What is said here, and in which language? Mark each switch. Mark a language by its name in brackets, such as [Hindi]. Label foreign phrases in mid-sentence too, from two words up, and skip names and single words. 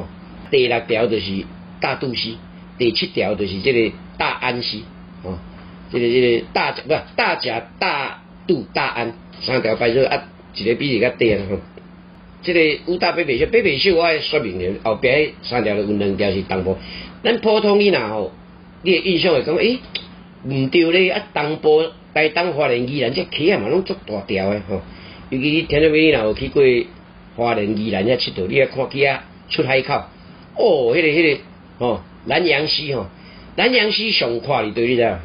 [Min Nan Chinese] 第6条就是大肚溪，第7条就是这个大安溪，哦，这个大不大甲、大肚、大安3条排做啊，一个比一个短吼。这个武大北北秀，北北秀我爱说明了，后壁迄3条有2条是东部。咱普通你若吼，你的印象会讲，毋对咧啊，东部、台东、花莲、宜兰这溪啊嘛拢足大条的吼。尤其听众朋友若有去过花莲、宜兰遐佚佗，你啊看去啊出海口，哦，迄个哦，南洋溪吼，南洋溪上看哩对你知道？